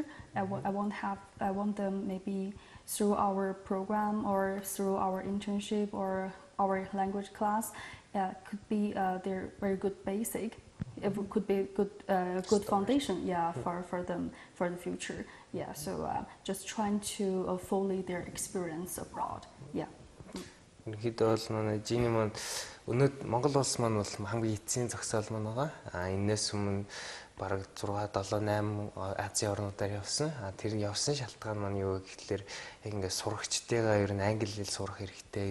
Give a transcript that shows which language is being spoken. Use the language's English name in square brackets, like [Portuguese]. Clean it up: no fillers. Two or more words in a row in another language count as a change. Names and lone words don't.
[English] I want them maybe through our program or through our internship or our language class, could be their very good basic. It could be a good foundation, for them for the future. Yeah, so just trying to fully their experience abroad. Yeah. [Mongolian] Ерөнхийдөө бол манай Жини маань өнөөдөр Монгол улс маань бол хамгийн эцсийн зогсоол маань байгаа. Энээс өмнө бараг 6, 7, 8 Азийн орнуудаар явсан. Тэр явсан шалтгаан маань юу гэхэлэр яг ингээд сурагчдыгаа ер нь англи хэл сурах хэрэгтэй.